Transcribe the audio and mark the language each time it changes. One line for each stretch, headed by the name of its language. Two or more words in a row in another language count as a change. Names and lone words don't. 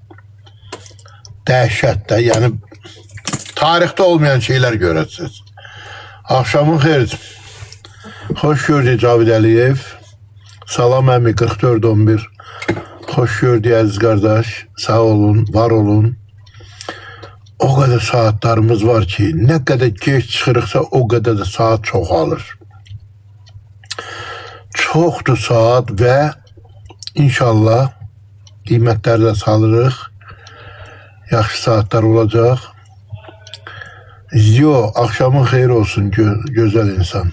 Azerbaijani: Dəhşət də, yəni tarixdə olmayan şeyler görəcəksiniz. Akşamın xeyir. Hoş gördük Cavid Əliyev. Salam əmi 4411. Hoş gördük əziz qardaş. Sağ olun, var olun.
Turkish: O kadar
Azerbaijani: saatlarımız var ki,
Turkish: ne kadar geç
Azerbaijani: çıxırıqsa
Turkish: o kadar
Azerbaijani: da saat çoxalır. Çoxdur saat ve inşallah qiymətlərdə salırıq. Yaxşı saatler olacaq. Ziyo, akşamın xeyir olsun
Turkish: güzel insan.